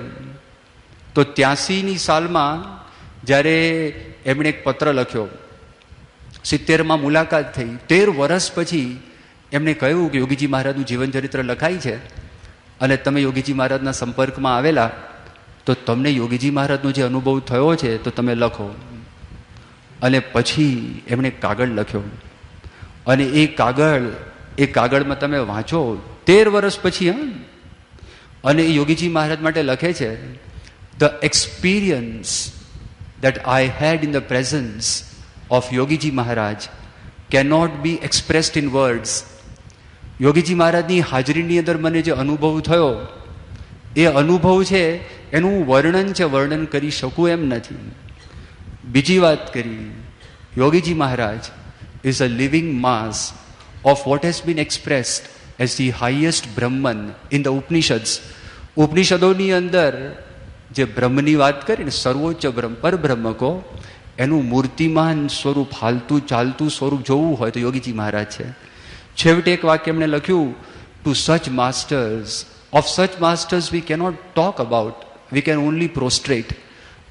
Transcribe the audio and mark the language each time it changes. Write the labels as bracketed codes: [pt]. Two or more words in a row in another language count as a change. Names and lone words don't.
[gu] તો 83ની સાલમાં જ્યારે એમણે એક પત્ર લખ્યો, 70માં મુલાકાત થઈ, 13 વર્ષ પછી એમણે કહ્યું કે યોગીજી મહારાજનું જીવન ચરિત્ર લખાય છે અને તમે યોગીજી મહારાજના સંપર્કમાં આવેલા તો તમને યોગીજી મહારાજનો જે અનુભવ થયો છે તો તમે લખો. અને પછી એમણે કાગળ લખ્યો અને એ કાગળમાં તમે વાંચો 13 વર્ષ પછી. અને એ યોગીજી મહારાજ માટે લખે છે, [en] The experience that I had in the presence of Yogiji Maharaj cannot be expressed in words. [gu] યોગીજી મહારાજની હાજરીની અંદર મને જે અનુભવ થયો, એ અનુભવ છે એનું વર્ણન છે, વર્ણન કરી શકું એમ નથી. બીજી વાત કરી, [en] યોગીજી મહારાજ is a living mass of what has been expressed as the highest Brahman in the Upanishads. [gu] ઉપનિષદોની અંદર જે બ્રહ્મની વાત કરી ને, સર્વોચ્ચ બ્રહ્મ, પરબ્રહ્મ કહો, એનું મૂર્તિમાન સ્વરૂપ, હાલતું ચાલતું સ્વરૂપ જોવું હોય તો યોગીજી મહારાજ છે. છેવટે એક વાક્ય એમણે લખ્યું, [en] To such masters, of such masters we cannot talk about, we can only prostrate.